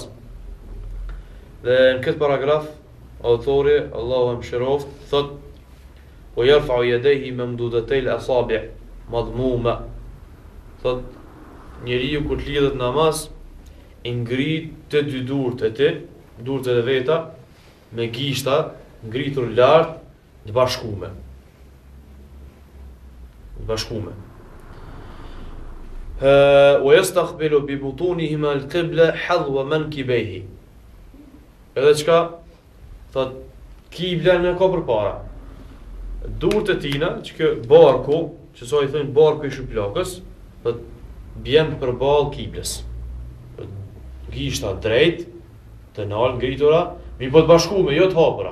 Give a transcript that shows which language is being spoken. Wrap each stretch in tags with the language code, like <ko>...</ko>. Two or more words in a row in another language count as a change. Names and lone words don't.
<sq>Dhe në këtë paragraf autori, Allahu e mëshiroft, thot: "O</sq> <ar>يرفع يديه ممدودتي الأصابع مضمومة."</ar> <sq>Thot, njeriu kur të lidhet namaz, i ngrit të dy durt e tij, durt e veta, me gishta ngritur lart, të bashkume.</sq> <ar>ويستقبل ببطونهما القبلة حذو منكبيه.</ar> <sq>Edhe çka thot kibla në ka përpara. Durt e tina, që kjo barku, që sa i thënë barku i shuplakës, thot bjen përballë kiblës. Gishta drejt, të nalë ngritura, mi po të bashkume, jo të hapura.</sq>